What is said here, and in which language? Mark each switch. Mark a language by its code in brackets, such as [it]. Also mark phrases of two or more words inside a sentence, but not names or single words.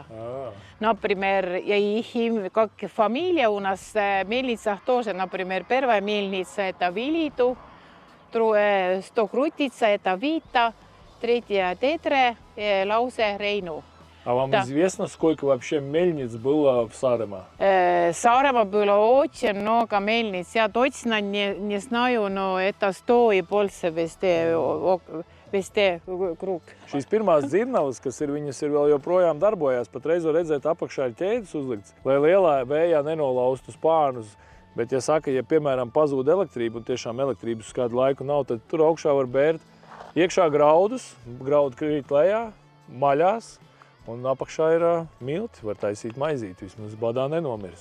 [ru] Например, как фамилия у нас в мельницах тоже, например, первая мельница это Вилиту, Стокрутица это Вита, третья Тетре, Лаусе, Рейну. А вам известно, сколько вообще мельниц было в Саареmaa? Сaaremaa было очень много мельниц. Я точно не знаю, но это 100 и больше vestē krup. [lv] Šīs pirmās dzirnavas, kas ir, viņas ir vēl joprojām darbojās, patreiz var redzēt apakšā ir ķēdes uzlikts, lai lielā vējā nenolaustu spārnus. Bet, ja saka, ja piemēram pazūd elektrība un tiešām elektrības kādu laiku nav, tad tur augšā var bērt iekšā graudus, graudi krīt lejā, maļās, un apakšā ir milti, var taisīt maizīt, vismaz badā nenomirs.